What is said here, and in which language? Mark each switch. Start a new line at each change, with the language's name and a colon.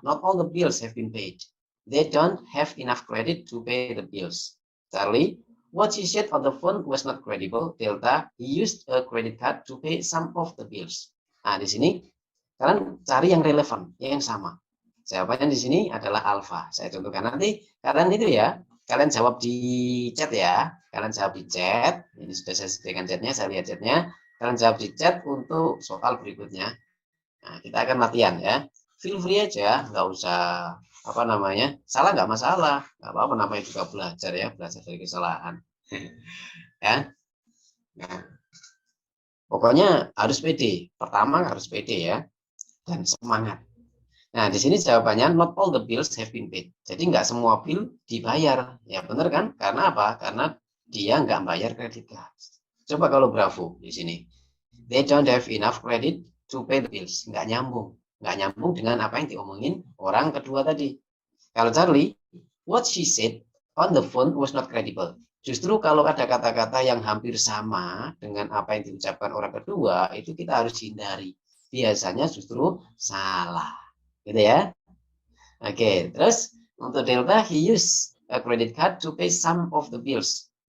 English: Not all the bills have been paid. They don't have enough credit to pay the bills. Charlie, what she said on the phone was not credible. Delta, he used a credit card to pay some of the bills.
Indonesian: Nah, di sini kalian cari yang relevan, yang sama. Jawabannya di sini adalah alpha. Saya contohkan nanti kalian itu ya, kalian jawab di chat ya. Kalian jawab di chat. Ini sudah saya sediakan chatnya, saya lihat chatnya. Kalian jawab di chat untuk soal berikutnya. Nah, kita akan latihan ya.
English: Feel free
Indonesian: aja, nggak usah salah nggak masalah, nggak apa-apa, namanya juga belajar ya, belajar dari kesalahan. Ya. Nah, pokoknya harus pede. Pertama harus pede ya, dan semangat. Nah, di sini jawabannya
English: not all the bills have been paid.
Indonesian: Jadi nggak semua bill dibayar. Ya benar kan? Karena apa? Karena dia nggak bayar kredit card. Coba kalau Bravo di sini.
English: They don't have enough credit to pay the bills.
Indonesian: Nggak nyambung. Nggak nyambung dengan apa yang diomongin orang kedua tadi. Kalau Charlie,
English: what she said on the phone was not credible.
Indonesian: Justru kalau ada kata-kata yang hampir sama dengan apa yang diucapkan orang kedua, itu kita harus hindari. Biasanya justru salah. Gitu ya. Oke, terus untuk
English: Delta, he used a credit card to pay some of the bills.